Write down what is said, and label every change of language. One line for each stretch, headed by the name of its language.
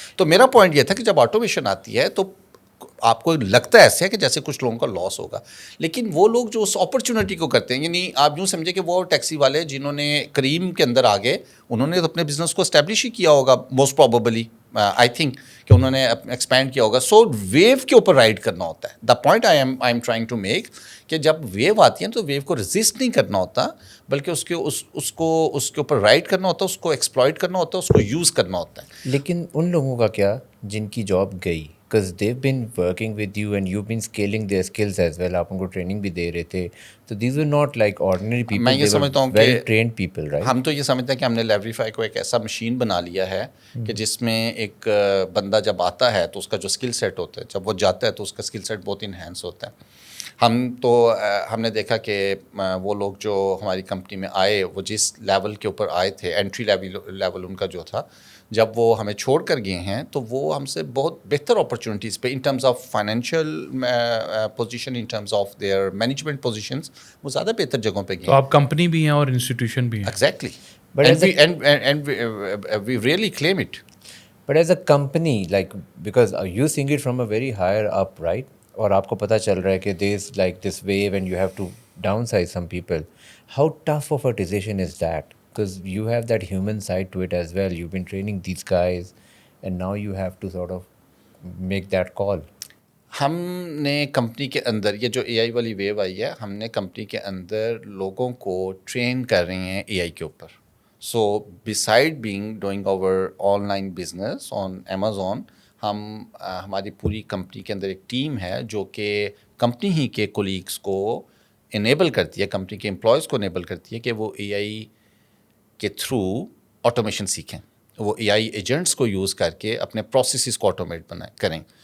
Urdu: تو میرا پوائنٹ یہ تھا کہ جب آٹومیشن آتی ہے تو آپ کو لگتا ہے ایسے ہے کہ جیسے کچھ لوگوں کا لاس ہوگا, لیکن وہ لوگ جو اس اپرچونیٹی کو کرتے ہیں, یعنی آپ یوں سمجھے کہ وہ ٹیکسی والے جنہوں نے کریم کے اندر آگے انہوں نے اپنے بزنس کو اسٹیبلش ہی کیا ہوگا موسٹ پروبیبلی,
English: I think
Urdu: کہ انہوں نے ایکسپینڈ کیا ہوگا. سو ویو کے اوپر رائڈ کرنا ہوتا ہے.
English: the point I am trying to make
Urdu: کہ جب ویو آتی ہے تو ویو کو ریزسٹ نہیں کرنا ہوتا, بلکہ اس کے اوپر رائڈ کرنا ہوتا ہے, اس کو ایکسپلائٹ کرنا ہوتا ہے, اس کو یوز کرنا ہوتا ہے. لیکن ان لوگوں کا کیا جن کی جاب گئی,
English: because they've been working with you and you've been scaling their skills as well,
Urdu: آپ ان کو ٹریننگ بھی دے رہے تھے,
English: تو these were not like ordinary people,
Urdu: میں یہ سمجھتا ہوں
English: very trained people, right?
Urdu: ہم تو یہ سمجھتے ہیں کہ ہم نے لیوریفائی کو ایک ایسا مشین بنا لیا ہے کہ جس میں ایک بندہ جب آتا ہے تو اس کا جو اسکل سیٹ ہوتا ہے, جب وہ جاتا ہے تو اس کا اسکل سیٹ بہت انہینس ہوتا ہے. ہم نے دیکھا کہ وہ لوگ جو ہماری کمپنی میں آئے, وہ جس لیول کے اوپر آئے تھے, انٹری لیول ان کا جو تھا, جب وہ ہمیں چھوڑ کر گئے ہیں تو وہ ہم سے بہت بہتر اپرچونیٹیز پہ
English: in terms of financial position,
Urdu: in terms of their management positions, وہ زیادہ بہتر جگہوں پہ گئے. تو آپ کمپنی بھی ہیں اور انسٹیٹیوشن بھی ہیں.
English: Exactly, But and we really claim it. But as a company, like, because you seeing it from a very higher up, right?
Urdu: اور آپ کو پتہ چل رہا ہے کہ
English: there's like this wave and you have to downsize some people. How tough of a decision is that? Because you have that human side to it as well. You've been training these guys and now you have to sort of make that call.
Urdu: ہم نے company کے اندر یہ جو اے آئی والی view آئی ہے, ہم نے company کے اندر لوگوں کو ٹرین کر رہے ہیں اے آئی کے اوپر.
English: so beside being doing our online business on Amazon,
Urdu: ہماری پوری کمپنی کے اندر ایک ٹیم ہے جو کہ کمپنی ہی کے کولیگس کو انیبل کرتی ہے, کمپنی کے امپلائیز کو انیبل کرتی ہے کہ وہ اے آئی کے تھرو آٹومیشن سیکھیں, وہ اے آئی ایجنٹس کو یوز کر کے اپنے پروسیسز کو آٹومیٹ کریں.